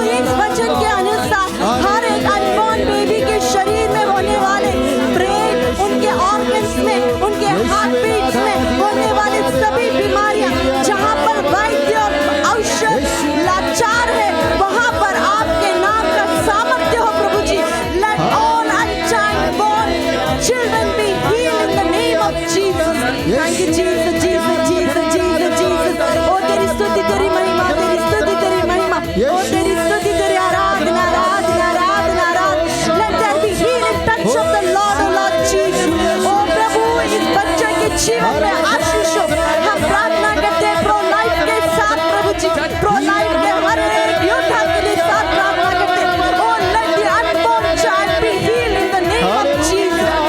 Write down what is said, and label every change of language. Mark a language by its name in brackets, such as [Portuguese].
[Hindi] इस वचन के अनुसार हर एक अनबॉर्न बेबी के शरीर में होने वाले ब्रेन, उनके ऑर्गन्स में, उनके हार्ट बीट्स में होने वाले सभी बीमारियां, जहां पर वैद्य और औषध लाचार है, वहां पर आपके नाम का सामर्थ्य हो प्रभु जी। [English] Let all unchild born children be healed in the name of Jesus. Thank you Jesus, Jesus, Jesus, Jesus, Jesus. [Hindi] ओ तेरी स्तुति, तेरी महिमा, तेरी स्तुति, तेरी महिमा। ओ तेरी स्तुति, तेरी आराधना, आराधना, आराधना, आराधना। [English] Let there be healing touch of the Lord, O Lord Jesus. [Hindi] ओ प्रभु, इस बच्चे के जीवन में आशीष हो। हम प्रार्थना करते हैं प्रो लाइफ के साथ प्रभु जी, प्रो लाइफ के हर एक योद्धा के साथ प्रार्थना करते हैं। [English] Oh, let the unborn child be healed in the name of Jesus.